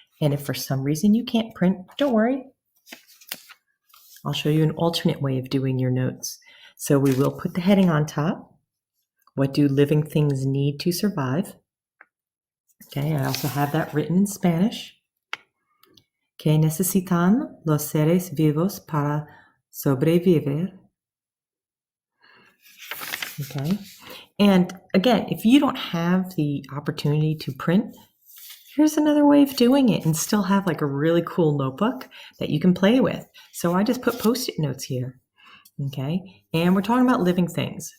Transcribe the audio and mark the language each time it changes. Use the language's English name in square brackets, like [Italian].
[English] And if for some reason you can't print, don't worry. I'll show you an alternate way of doing your notes. So we will put the heading on top. What do living things need to survive? Okay, I also have that written in Spanish. [Spanish] ¿Qué necesitan los seres vivos para sobrevivir? [English] Okay. And again, if you don't have the opportunity to print, here's another way of doing it and still have like a really cool notebook that you can play with. So I just put Post-it notes here. Okay. And we're talking about living things.